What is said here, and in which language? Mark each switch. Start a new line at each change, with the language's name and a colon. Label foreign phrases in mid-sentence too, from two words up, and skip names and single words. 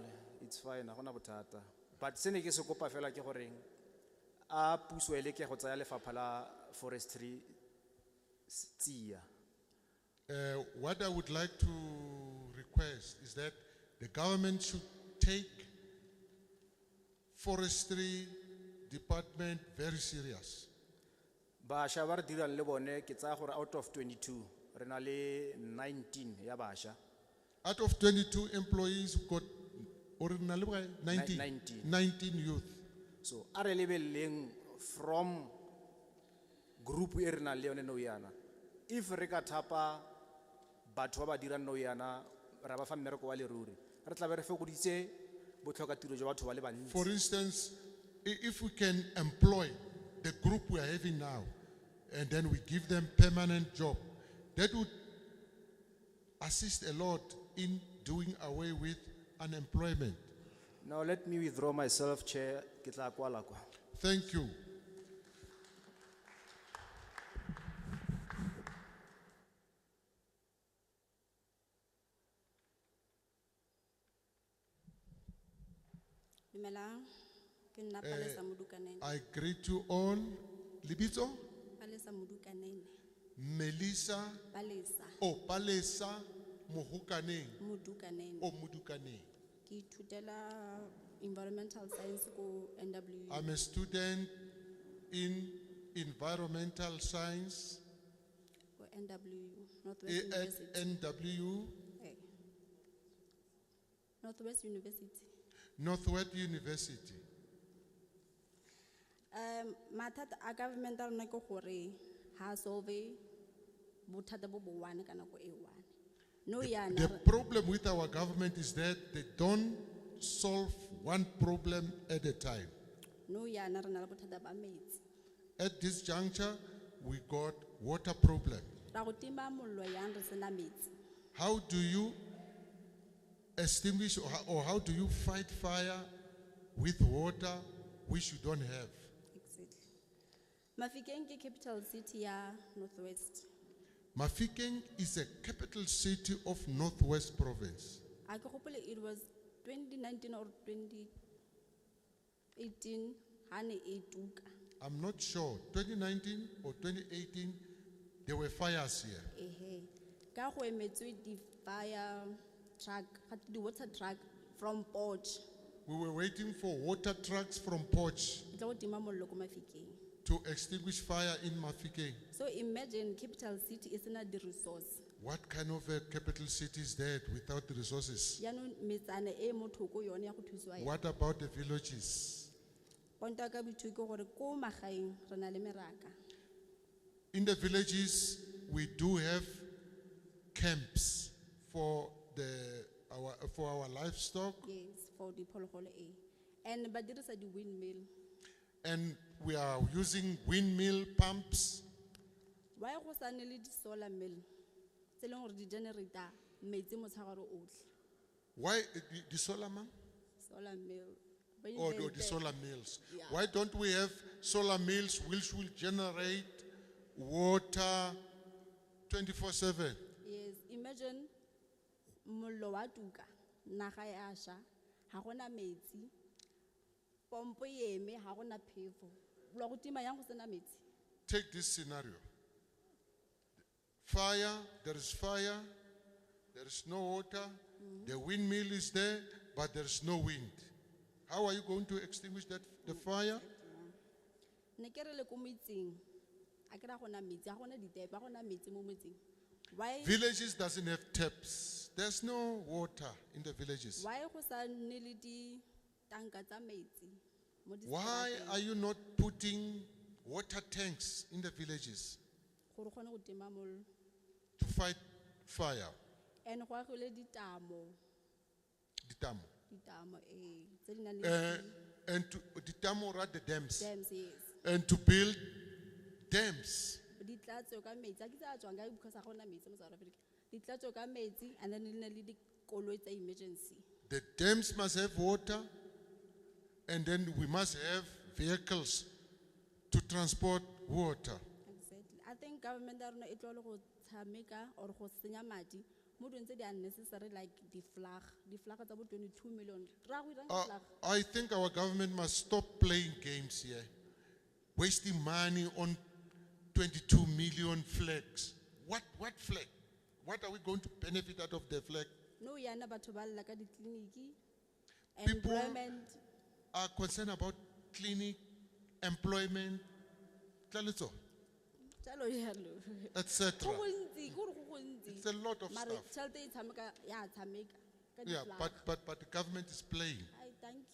English: It's fine,
Tswana: ha gona bothata. But se ne ke se kopa fela ke goreng a puso e le ke go tsaya lefapha la forestry tsia.
English: What I would like to request is that the government should take forestry department very serious.
Tswana: Basha ba re dirang le bone ke tsaya gore
English: out of 22
Tswana: re na le 19 ya basha.
English: Out of 22 employees, we've got originally 19 youth.
Tswana: So are lebeleng from group e re nang le yone nou yana, if re ka thapa batho ba ba dirang nou yana ra ba fa mmereko wa leruri, re tla be re fokoditse botlhokatiro jwa batho ba le bantsi.
English: For instance, if we can employ the group we are having now, and then we give them permanent job, that would assist a lot in doing away with unemployment. Now let me withdraw myself, Chair.
Tswana: Ke tla kwala kwa.
English: Thank you.
Tswana: Dumelang, ke nna Palesa Modukanene.
English: I greet you all. Libito, Palesa Modukanene. Melissa, Palesa Palesa, Mohukaneng, Modukanene. Mudukaneng.
Tswana: Ke ithutela
English: environmental science
Tswana: ko NW.
English: I'm a student in environmental science
Tswana: Ko NW, Northwest
English: at University. NW, Northwest University. Northwest University.
Tswana: Mathata a government a rona ke gore ha solve bothata bo bo one ka nako e one. No yana.
English: The problem with our government is that they don't solve one problem at a time.
Tswana: No yana re na le bothata ba metsi.
English: At this juncture, we got water problem.
Tswana: Ra go tima mollo yang re sena metsi.
English: How do you extinguish or how do you fight fire with water which you don't have? Exactly.
Tswana: Mafikeng ke capital city ya Northwest.
English: Mafikeng is a capital city of Northwest Province.
Tswana: I ke gopole
English: it was 2019 or 2018
Tswana: hane e tuka.
English: I'm not sure, 2019 or 2018, there were fires here.
Tswana: Ehe. Ka go emetswe di fire truck,
English: the water truck from Porch. We were waiting for water trucks from Porch
Tswana: Tla go tima mollo ko Mafikeng.
English: to extinguish fire in Mafikeng. So imagine capital city is not the resource. What kind of a capital city is that without the resources?
Tswana: Yaanong metsana e mo thoko yone ya go thusiwa yana.
English: What about the villages?
Tswana: Ponto ya ka boithuti ke gore ko magaeng re na le meraka.
English: In the villages, we do have camps for our livestock, Yes, for the
Tswana: phologolo e. And ba dirisa di windmill.
English: and we are using windmill pumps.
Tswana: Why go sa nne le di
English: solar mill?
Tswana: Tse leng gore di generator metsi motshegare otlhe.
English: Why the solar man? Solar mill. Ba Or the invented- solar mills? Yeah. Why don't we have solar mills which will generate water 24/7? Yes, imagine
Tswana: mollo wa tuka naga ya sha ha gona metsi. Pompo e eme ha gona phefo. Lo go tima yang go sena metsi.
English: Take this scenario. Fire, there is no water, the windmill is there, but there is no wind. How are you going to extinguish the fire?
Tswana: Ne ke re le ko metseng a ke ra gona metsi, ha gona ditepe, ha gona metsi mo metseng.
English: Why Villages doesn't have taps. There's no water in the villages.
Tswana: why go sa nne le di tanka tsa metsi mo di
English: Why are you not putting water tanks in the villages
Tswana: gore kgone go tima mollo?
English: to fight fire,
Tswana: and go agilwe ditamo ditamo. tse di nang le And to ditamo ra
English: the dams. dams, yes. And to build dams.
Tswana: Di tlatso ka metsi a ke tse a tswang ka because ga gona metsi mo South Africa. Di tlatso ka metsi
English: and then
Tswana: le nne le dikoloi tsa emergency.
English: The dams must have water, and then we must have vehicles to transport water. Exactly. I think government
Tswana: ya rona e tlo le go tshameka or go senya madi mo dilong tse di
English: unnecessary like the flag
Tswana: tsa bo 22 million. Ra go irang flag.
English: I think our government must stop playing games here, wasting money on 22 million flags. What flag? What are we going to benefit out of the flag?
Tswana: No yana batho ba lla ka ditleliniki.
English: People Employment. are concerned about clinic, employment,
Tswana: tlaleletso, Jalo yalo.
English: etc.
Tswana: Go gontsi, go gontsi.
English: It's a lot of
Tswana: Mare
English: stuff.
Tswana: tšhelete e tshameka ya tshameka ka
English: Yeah,
Tswana: di-flag.
English: but the government is playing. I thank you.